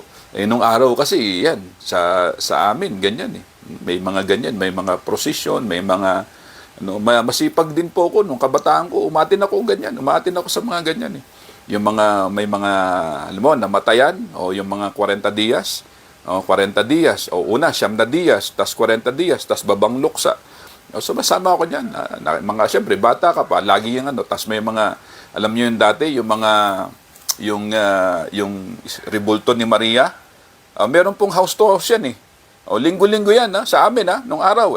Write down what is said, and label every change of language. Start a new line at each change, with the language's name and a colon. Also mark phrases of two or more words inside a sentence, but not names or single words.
Filipino: Nung araw kasi, yan, sa amin, ganyan eh. May mga ganyan, may mga procession, may mga masipag din po ako nung kabataan ko, umatin ako sa mga ganyan eh. Yung may mga alam mo, namatayan o yung mga 40 dias, o 40 dias o una 9 dias, tas 40 dias, tas babang luksa. So masama ako diyan. Mga syempre bata ka pa, lagi yung tas may mga alam niyo yung dati, yung rebulto ni Maria. Meron pong
English: house to house
Filipino: yan eh. Linggo-linggo yan sa amin nung araw.